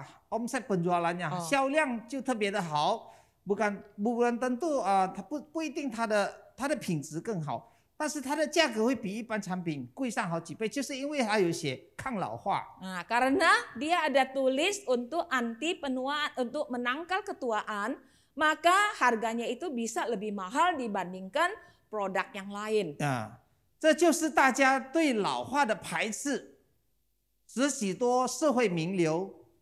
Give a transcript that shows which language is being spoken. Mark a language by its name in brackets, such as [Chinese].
[Indonesian] omset penjualannya [Chinese] 销量就特别的好，不管tentu 它不一定它的品质更好，但是它的价格会比一般产品贵上好几倍，就是因为它有写抗老化。 [Indonesian] Nah, karena dia ada tulis untuk anti penuaan, untuk menangkal ketuaan, maka harganya itu bisa lebih mahal dibandingkan produk yang lain. [Chinese] 这就是大家对老化的排斥，使许多社会名流